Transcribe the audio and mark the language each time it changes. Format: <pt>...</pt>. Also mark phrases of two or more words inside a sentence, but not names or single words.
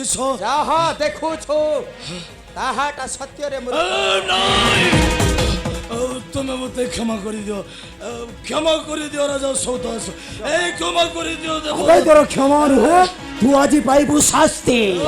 <or>ଯାହା ଦେଖୁଛୁ ତାହାଟା ସତ୍ୟରେ</or> <hi>तुम्हें मत क्षमा कर दियो राजा सौदास क्षमा कर दियो</hi> <or>ତୋର କ୍ଷମା ନୁହେଁ ତୁ ଆଜି ପାଇବୁ ଶାସ୍ତି</or>